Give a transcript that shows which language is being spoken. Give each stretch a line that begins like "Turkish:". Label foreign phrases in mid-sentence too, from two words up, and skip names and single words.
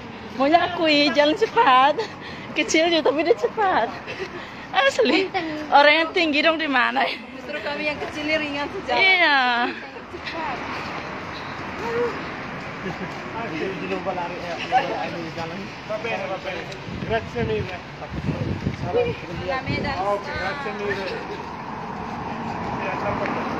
Indonesian: Maunya akui jalan cepat. Kecil juga tapi dia cepat. Asli. Orang yang tinggi dong di mana? Justru kami yang kecil ringan saja. Iya. Di lomba lari di jalan.
Italian: Va bene. Grazie mille.
Indonesian: La medan.
Italian: Okay, grazie mille.
Indonesian: Ya, sampai.